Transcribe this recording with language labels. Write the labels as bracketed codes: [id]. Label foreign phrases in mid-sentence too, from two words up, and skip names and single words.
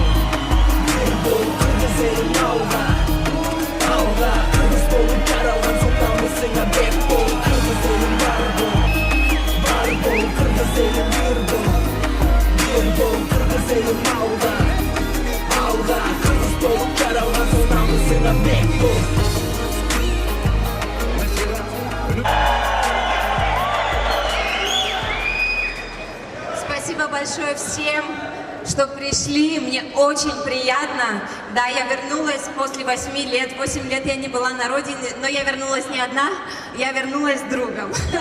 [ky] Бир бол. Кыргыз элим алга. Алга. Кыргыз болуп жаралган сонамысыңа бек бол. Кыргыз элим бар бол. Бар бол. Кыргыз элим бир бол. Бир бол. Кыргыз элим алга. Алга. Кыргыз болуп жаралган сонамысыңа бек бол. [ru] Спасибо большое всем, что пришли. Мне очень приятно. Да, я вернулась после 8 лет. 8 лет я не была на родине, но я вернулась не одна, я вернулась с другом.